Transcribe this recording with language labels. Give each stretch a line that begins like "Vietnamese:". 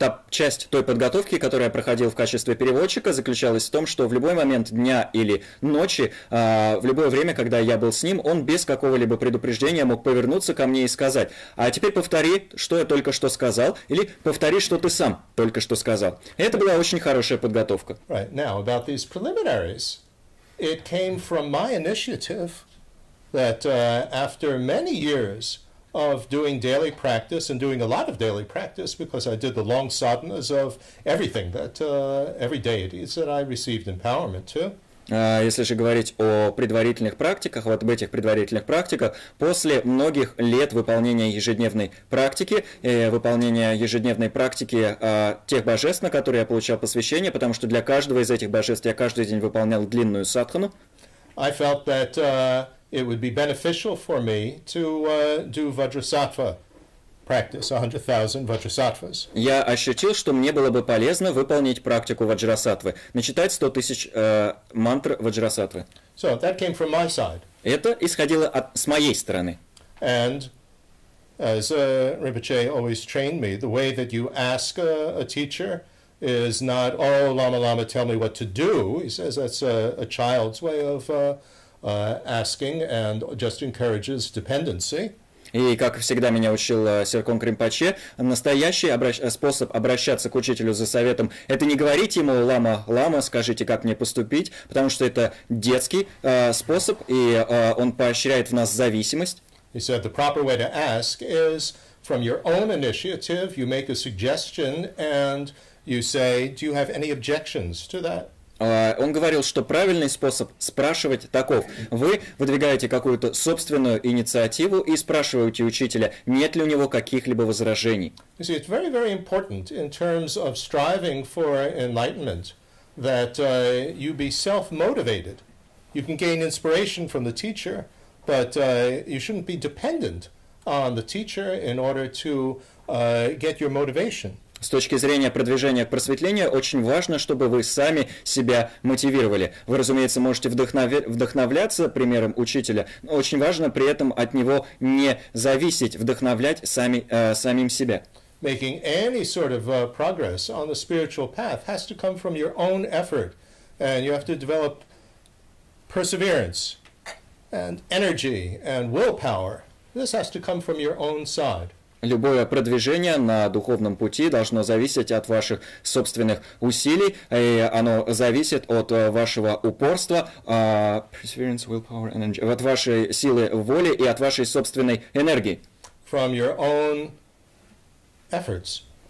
Russian: Часть той подготовки, которую я проходил в качестве переводчика, заключалась в том, что в любой момент дня или ночи, в любое время, когда я был с ним, он без какого-либо предупреждения мог повернуться ко мне и сказать: а теперь повтори, что я только что сказал, или повтори, что ты сам только что сказал. И это была очень хорошая подготовка.
English: Right. Now, about these preliminaries, it came from my initiative that after many years of doing daily practice and doing a lot of daily practice, because I did the long sadhanas of everything that every deities that I received empowerment to.
Russian: Если же говорить о предварительных практиках, вот об этих предварительных практиках, после многих лет выполнения ежедневной практики тех божеств, на которые я получал посвящение, потому что для каждого из этих божеств я каждый день выполнял длинную садхану,
English: I felt that it would be beneficial for me to do Vajrasattva practice, 100,000 Vajrasattvas.
Russian: Я ощутил, что мне было бы полезно выполнить практику Ваджрасаттвы, начитать 100 тысяч мантр Ваджрасаттвы.
English: So that came from my side.
Russian: Это исходило с моей стороны.
English: And as Rinpoche always trained me, the way that you ask a teacher is not, oh, Lama Lama, tell me what to do. He says that's a child's way of asking and just encourages dependency.
Russian: И, как всегда меня учил Серкон Кринпоче, настоящий способ обращаться к учителю за советом – это не говорить ему «Лама, Лама, скажите, как мне поступить», потому что это детский способ, и он поощряет в нас зависимость.
English: He said the proper way to ask is from your own initiative, you make a suggestion and you say, do you have any objections to that?
Russian: Он говорил, что правильный способ спрашивать таков. Вы выдвигаете какую-то собственную инициативу и спрашиваете учителя, нет ли у него каких-либо возражений.
English: You see, it's very, very important in terms of striving for enlightenment that you be self-motivated. You can gain inspiration from the teacher, but you shouldn't be dependent on the teacher in order to get your motivation.
Russian: С точки зрения продвижения к просветлению, очень важно, чтобы вы сами себя мотивировали. Вы, разумеется, можете вдохновляться примером учителя, но очень важно при этом от него не зависеть, вдохновлять самим себя.
English: Making any sort of progress on the spiritual path has to come from your own effort, and you have to develop perseverance and energy and willpower. This has to come from your own side.
Russian: Любое продвижение на духовном пути должно зависеть от ваших собственных усилий, и оно зависит от вашего упорства, от вашей силы воли и от вашей собственной энергии.
English: From your own efforts.